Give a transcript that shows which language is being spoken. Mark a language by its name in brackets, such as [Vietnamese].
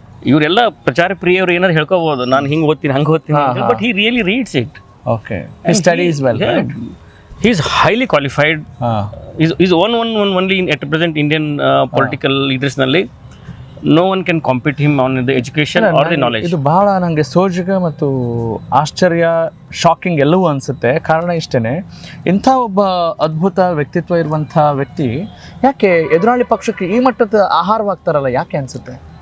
[Kannada] ಇವರೆಲ್ಲ ಪ್ರಚಾರ ಪ್ರಿಯವರು ಏನಾದ್ರು ಹೇಳ್ಕೋಬಹುದು, ನಾನು ಹಿಂಗೆ ಓದ್ತೀನಿ ಹಂಗೆ ಓದ್ತೀನಿ, [English] But he really reads it. Okay. Studies well. He is highly qualified. He's only at present Indian political leaders nalli. No one can compete him on the education or the knowledge. [Kannada] ಇದು ಬಹಳ ನನಗೆ ಸೋಜಿಗ ಮತ್ತು ಆಶ್ಚರ್ಯ, shocking ಎಲ್ಲವೂ ಅನಿಸುತ್ತೆ. ಕಾರಣ ಇಷ್ಟೇ, ಇಂಥ ಒಬ್ಬ ಅದ್ಭುತ ವ್ಯಕ್ತಿತ್ವ ಇರುವಂಥ ವ್ಯಕ್ತಿ ಯಾಕೆ ಎದುರಾಳಿ ಪಕ್ಷಕ್ಕೆ ಈ ಮಟ್ಟದ ಆಹಾರವಾಗ್ತಾರಲ್ಲ, ಯಾಕೆ ಅನಿಸುತ್ತೆ?